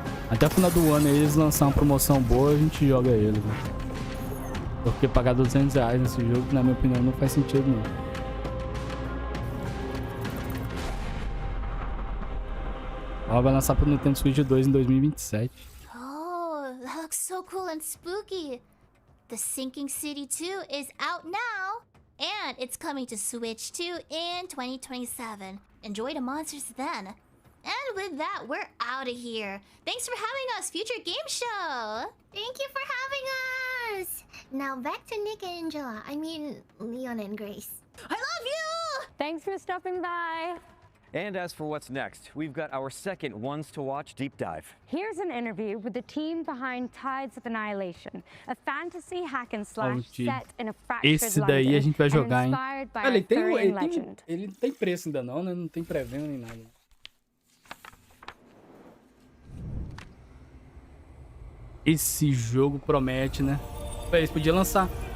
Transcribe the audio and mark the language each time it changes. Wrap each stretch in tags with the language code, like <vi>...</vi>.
<pt>Até o final do ano eles lançar uma promoção boa, a gente joga ele, né? Porque pagar R$200 nesse jogo, na minha opinião, não faz sentido, não. Ela vai lançar pro Nintendo Switch 2 em 2027.</pt> <en>Oh, that looks so cool and spooky. The Sinking City 2 is out now. And it's coming to Switch 2 in 2027. Enjoy the monsters then. And with that, we're out of here. Thanks for having us, Future Game Show. Thank you for having us. Now back to Nick and Angela. I mean, Leon and Grace. I love you! Thanks for stopping by. And as for what's next, we've got our second Ones to Watch deep dive. Here's an interview with the team behind Tides of Annihilation, a fantasy hack and slash set in a fractured</en> <pt>Esse daí a gente vai jogar, hein?</pt> <en>inspired by</en> <pt>Ele não tem preço ainda não, né? Não tem pré-venda nem nada. Esse jogo promete, né? Eles podiam lançar.</pt>